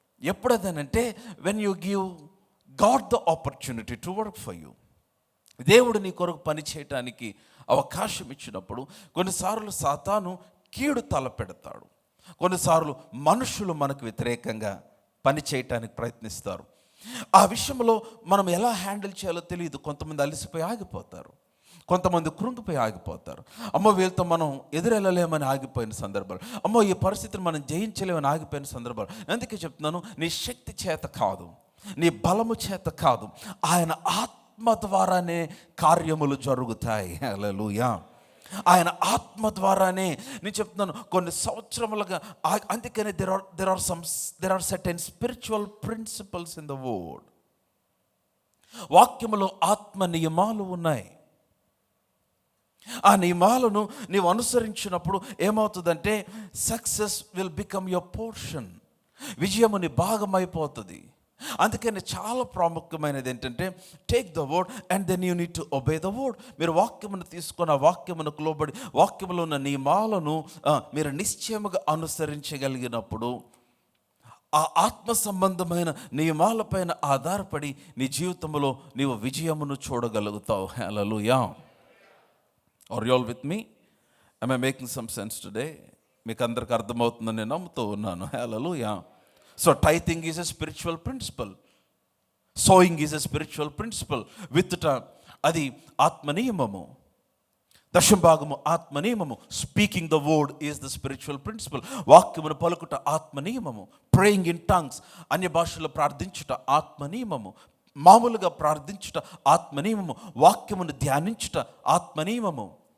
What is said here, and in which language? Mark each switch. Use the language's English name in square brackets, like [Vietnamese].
[Telugu] ఎప్పుడదనంటే [English] when you give God the opportunity to work for you. [Telugu] దేవుడు నీ కొరకు పని చేయటానికి అవకాశం ఇచ్చినప్పుడు కొన్నిసార్లు సాతాను కీడు తలపెడతాడు. కొన్నిసార్లు మనుషులు మనకు వ్యతిరేకంగా పని చేయటానికి ప్రయత్నిస్తారు. ఆ విషయంలో మనం ఎలా హ్యాండిల్ చేయాలో తెలియదు. కొంతమంది అలసిపోయి ఆగిపోతారు, కొంతమంది కృంగిపోయి ఆగిపోతారు. అమ్మో వీళ్ళతో మనం ఎదురెళ్ళలేమని ఆగిపోయిన సందర్భాలు, అమ్మో ఈ పరిస్థితిని మనం జయించలేమని ఆగిపోయిన సందర్భాలు. అందుకే చెప్తున్నాను, నీ శక్తి చేత కాదు, నీ బలము చేత కాదు, ఆయన ఆత్మ ద్వారానే కార్యములు జరుగుతాయి. హల్లెలూయా. ఆయన ఆత్మ ద్వారానే. నేను చెప్తున్నాను కొన్ని సంవత్సరములుగా, అందుకనే [English] there are certain spiritual principles in the word. [Telugu] వాక్యములో ఆత్మ నియమాలు ఉన్నాయి. ఆ నియమాలను నీవు అనుసరించినప్పుడు ఏమవుతుందంటే [English] Success will become your portion. [Telugu] విజయము నీ భాగమైపోతుంది. అందుకని చాలా ప్రాముఖ్యమైనది ఏంటంటే [English] Take the word and then you need to obey the word. [Telugu] మీరు వాక్యమును తీసుకొని ఆ వాక్యమునకు లోబడి వాక్యములో ఉన్న నియమాలను మీరు నిశ్చయముగా అనుసరించగలిగినప్పుడు ఆ ఆత్మ సంబంధమైన నియమాలపైన ఆధారపడి నీ జీవితంలో నీవు విజయమును చూడగలుగుతావు. [English] Hallelujah. Are you all with me? am I making some sense today? [Telugu] మీకు అందరికి అర్థమవుతుందని నేను నమ్ముతూ ఉన్నాను. హల్లెలూయా. [English] So tithing is a spiritual principle. Sowing is a spiritual principle. [Telugu] అది ఆత్మ నియమము. దశంభాగము ఆత్మ నియమము. [English] Speaking the word is the spiritual principle. [Telugu] వాక్యమును పలుకుట ఆత్మ నియమము. [English] praying in tongues, [Telugu] అన్య భాషలో ప్రార్థించుట ఆత్మ నియమము. మామూలుగా ప్రార్థించుట ఆత్మ నియమము. వాక్యమును ధ్యానించుట ఆత్మ నియమము.